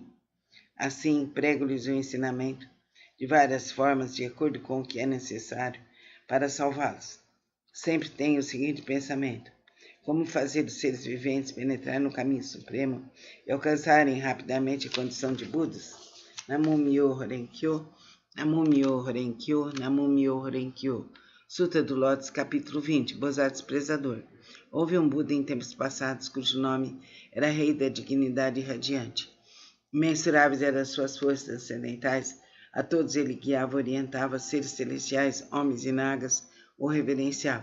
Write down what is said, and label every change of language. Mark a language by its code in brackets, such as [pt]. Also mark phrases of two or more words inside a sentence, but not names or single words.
[pt] Assim, prego-lhes o ensinamento de várias formas, de acordo com o que é necessário para salvá-los. Sempre tenho o seguinte pensamento: como fazer os seres viventes penetrar no caminho supremo e alcançarem rapidamente a condição de Budas? [ja] 南無妙法蓮華経、南無妙法蓮華経、南無妙法蓮華経. [pt] Sutra do Lótus, capítulo 20, Bosat Desprezador. Houve um Buda em tempos passados, cujo nome era Rei da Dignidade Radiante. Imensuráveis eram as suas forças transcendentais, a todos ele guiava, orientava, seres celestiais, homens e nagas, o reverenciavam.